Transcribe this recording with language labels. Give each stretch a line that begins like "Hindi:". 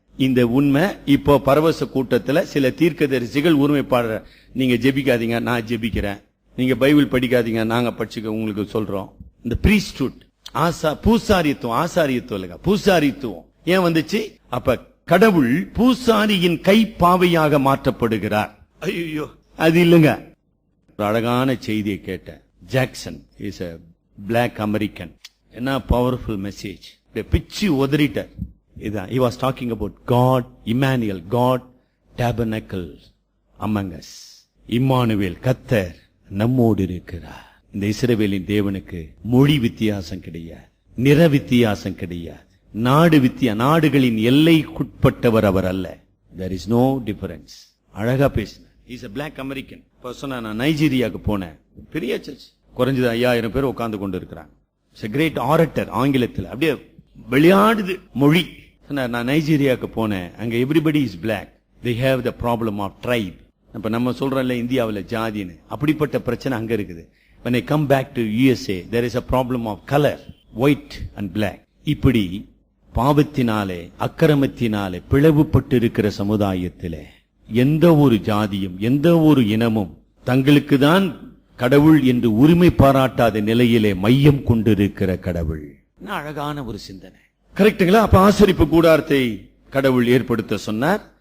Tamil: இந்த உண்மை இப்போ பரவச கூட்டத்துல சில தீர்க்கதரிசிகள் உரிமைப்பாடுற, நீங்க ஜெபிக்காதீங்க நான் ஜெபிக்கிறேன், நீங்க பைபிள் படிக்காதீங்க நாங்க படிச்சுக்க உங்களுக்கு சொல்றோம். இந்த பிரீஸ்ட்ஹுட், ஆசாரியத்துவம் இல்லைங்க, பூசாரித்துவம் ஏன் வந்துச்சு? அப்ப கடவுள் பூசாரியின் கைப்பாவையாக மாற்றப்படுகிறார். ஐயோ, அது இல்லைங்க. ஒரு அழகான செய்தியை கேட்டேன்.
English: Jackson is a black American.
Tamil: என்ன பவர்ஃபுல் மெசேஜ், பிச்சு உதறிட்டார். இதான்
English: he was talking about God, Emmanuel, God tabernacles among us.
Tamil: Emmanuel, கர்த்தர் நம்மோடு இருக்கிறார். இந்த இஸ்ரவேலின் தேவனுக்கு மொழி வித்தியாசம் கிடையாது, நிற வித்தியாசம் கிடையாது, நாடுகளின் எல்லைக்குட்பட்டவர் அவர் அல்ல.
English: there is no difference.
Tamil: அழகா பேசினார்.
English: he is a black American.
Tamil: சொன்னா நான் நைஜீரியாவுக்கு போனேன், பெரிய சர்ச், குறைஞ்சது 5000 பேர் உட்கார்ந்து கொண்டு இருக்கிறாங்க.
English: It's a great orator.
Tamil: ஆங்கிலத்தில் அப்படியே விளையாடுது மொழி. நான் நைஜீரியாவுக்கு போனேன், அங்க
English: Everybody is black. they have the problem of tribe.
Tamil: இப்ப நம்ம சொல்றோம்ல இந்தியாவில் ஜாதின்னு, அப்படிப்பட்ட பிரச்சனை அங்க இருக்குது.
English: when I come back to USA there is a problem of color, white and black.
Tamil: இப்படி பாவத்தினாலே அக்கிரமத்தினாலே பிளவுபட்டு இருக்கிற சமுதாயத்திலே எந்த ஒரு ஜாதியும் எந்த ஒரு இனமும் தங்களுக்கு தான் கடவுள் என்று உரிமை பாராட்டாத நிலையிலே மையம் கொண்டிருக்கிற கடவுள். அழகான ஒரு சிந்தனை, கரெக்டுங்களா? அப்ப ஆசரிப்பு கூடாரத்தை கடவுள் ஏற்படுத்த சொன்னார்.